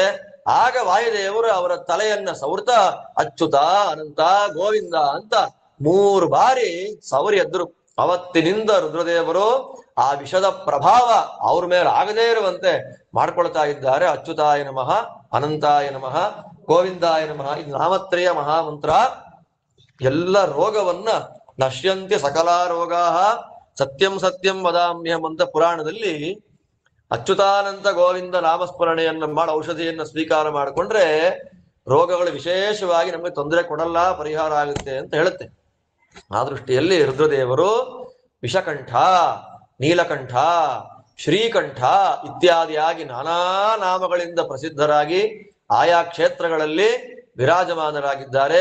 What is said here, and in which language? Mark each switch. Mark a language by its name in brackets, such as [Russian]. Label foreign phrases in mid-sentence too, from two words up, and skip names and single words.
[Kannada] ಆಗ ವಾಯುದೇವರು ಅವರ ತಲೆಯನ್ನ ಸವೃತ ಅಚ್ಯುತ ಅನಂತ ಗೋವಿಂದ ಅಂತ 3 ಬಾರಿ ಸವರಿ ಎದ್ರು. ಅವತ್ತಿನಿಂದ ರುದ್ರದೇವರು ಆ ವಿಷದ ಪ್ರಭಾವ ಅವ್ರ ಮೇಲೆ ಆಗದೇ ಇರುವಂತೆ ಮಾಡ್ಕೊಳ್ತಾ ಇದ್ದಾರೆ. [Sanskrit] ಅಚ್ಯುತಾಯ ನಮಃ, ಅನಂತಾಯ ನಮಃ, ಗೋವಿಂದಾಯ ನಮಃ. [Kannada] ಇದು ನಾಮತ್ರಯ ಮಹಾಮಂತ್ರ. ಎಲ್ಲ ರೋಗವನ್ನ [Sanskrit] ನಶ್ಯಂತಿ ಸಕಲ ರೋಗಾ ಸತ್ಯಂ ಸತ್ಯಂ ವದಾಮ್ಯಹಂ [Kannada] ಅಂತ ಪುರಾಣದಲ್ಲಿ ಅಚ್ಯುತಾನಂತ ಗೋವಿಂದ ನಾಮಸ್ಮರಣೆಯನ್ನ ಮಾಡಿ ಔಷಧಿಯನ್ನ ಸ್ವೀಕಾರ ಮಾಡಿಕೊಂಡ್ರೆ ರೋಗಗಳು ವಿಶೇಷವಾಗಿ ನಮಗೆ ತೊಂದರೆ ಕೊಡಲ್ಲ, ಪರಿಹಾರ ಆಗುತ್ತೆ ಅಂತ ಹೇಳುತ್ತೆ. ಆ ದೃಷ್ಟಿಯಲ್ಲಿ ರುದ್ರದೇವರು ವಿಷಕಂಠ, ನೀಲಕಂಠ, ಶ್ರೀಕಂಠ ಇತ್ಯಾದಿಯಾಗಿ ನಾನಾ ನಾಮಗಳಿಂದ ಪ್ರಸಿದ್ಧರಾಗಿ ಆಯಾ ಕ್ಷೇತ್ರಗಳಲ್ಲಿ ವಿರಾಜಮಾನರಾಗಿದ್ದಾರೆ.